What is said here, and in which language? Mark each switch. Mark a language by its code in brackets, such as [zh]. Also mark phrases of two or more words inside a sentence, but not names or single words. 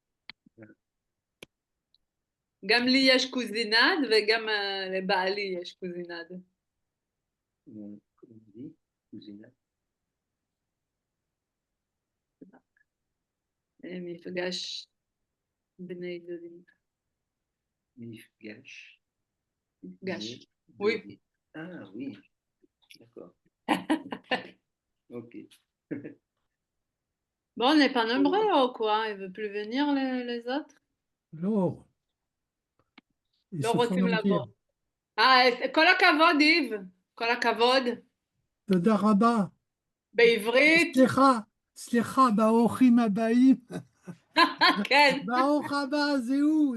[he] גם לי יש קוזינד וגם לבעלי יש קוזינד. קוזינד. מפגש בני דודים. מפגש. מפגש. [fr] Oui. Ah oui, d'accord. Ok. Bon, on n'est pas nombreux ou quoi? Il veut plus venir les autres? [he] לא. לא רוצים לבוא. כל הכבוד, איב. כל הכבוד. תודה רבה. בעברית. סליחה, באורחים הבאים. כן. ברוך הבא, זהו.